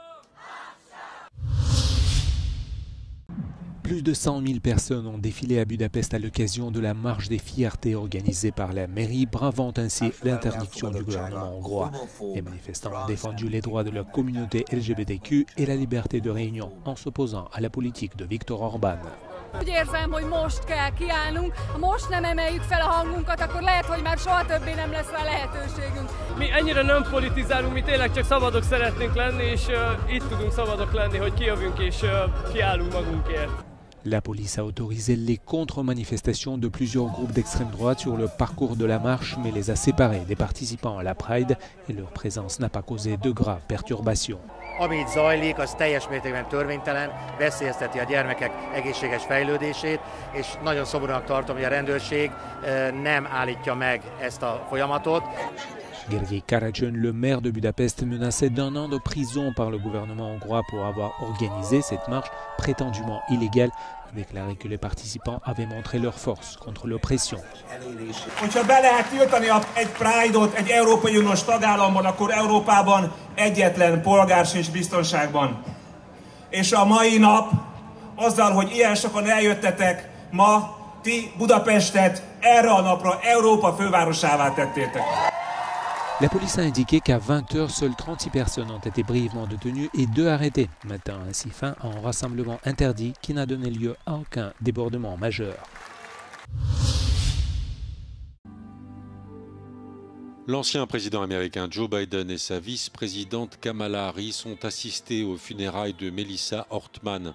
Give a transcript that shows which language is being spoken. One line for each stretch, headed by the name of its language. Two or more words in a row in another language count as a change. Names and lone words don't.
French: Plus de 100 000 personnes ont défilé à Budapest à l'occasion de la marche des fiertés organisée par la mairie, bravant ainsi l'interdiction du gouvernement hongrois. Les manifestants ont défendu les droits de la communauté LGBTQ et la liberté de réunion en s'opposant à la politique de Viktor Orban.
Hungarian: Úgy érzem, hogy most kell kiállnunk. Ha most nem emeljük fel a hangunkat, akkor lehet, hogy már soha többé nem lesz rá lehetőségünk. Mi ennyire nem politizálunk, mi tényleg csak szabadok szeretnénk lenni, és itt tudunk szabadok lenni, hogy kijövünk és kiállunk magunkért.
French: La police a autorisé les contre-manifestations de plusieurs groupes d'extrême droite sur le parcours de la marche, mais les a séparés des participants à la Pride et leur présence n'a pas causé de graves perturbations.
Hungarian: Ami itt zajlik, az teljes mértékben törvénytelen, veszélyezteti a gyermekek egészséges fejlődését, és nagyon szomorúnak tartom, hogy a rendőrség nem állítja meg ezt a folyamatot.
French: Gergely Karacsen, le maire de Budapest, menacé d'1 an de prison par le gouvernement hongrois pour avoir organisé cette marche prétendument illégale, a déclaré que les participants avaient montré leur force contre l'oppression.
Hungarian: Hogyha be lehet tiltani egy Pride-ot egy Európai Uniós tagállamban, akkor Európában egyetlen polgár sincs biztonságban. És a mai nap, azzal, hogy ilyen sokan eljöttetek, ma ti Budapestet erre a napra Európa fővárosává tettétek.
French: La police a indiqué qu'à 20 h, seules 36 personnes ont été brièvement détenues et 2 arrêtées, mettant ainsi fin à un rassemblement interdit qui n'a donné lieu à aucun débordement majeur. L'ancien président américain Joe Biden et sa vice-présidente Kamala Harris ont assisté aux funérailles de Melissa Hortman.